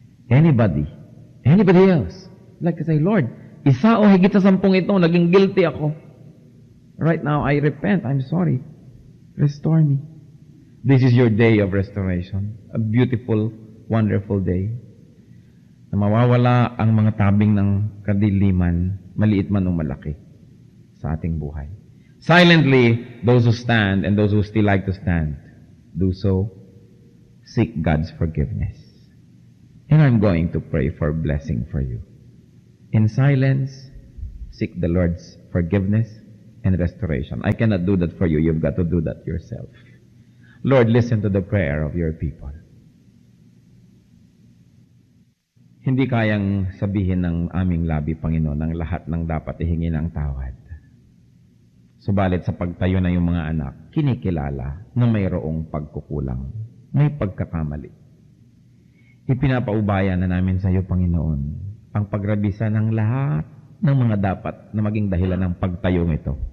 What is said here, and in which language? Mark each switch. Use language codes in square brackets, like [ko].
[en] Anybody else, like to say, [tl] Lord, isa o higit sa 10 ito, naging guilty ako. [en] Right now, I repent. I'm sorry. Restore me. This is your day of restoration. A beautiful, wonderful day. [tl] Na mawawala ang mga tabing ng kadiliman, maliit man o malaki, sa ating buhay. [en] Silently, those who stand and those who still like to stand, do so. Seek God's forgiveness. And I'm going to pray for blessing for you. In silence, seek the Lord's forgiveness and restoration. I cannot do that for you. You've got to do that yourself. Lord, listen to the prayer of your people. [tl] Hindi kayang sabihin ng aming labi, Panginoon, ang lahat ng dapat ihingi ng tawad. Subalit sa pagtayo na yung mga anak, kinikilala na mayroong pagkukulang, may pagkakamali. Ipinapaubaya na namin sa iyo, Panginoon, ang pagrabisa ng lahat ng mga dapat na maging dahilan ng pagtayo ito.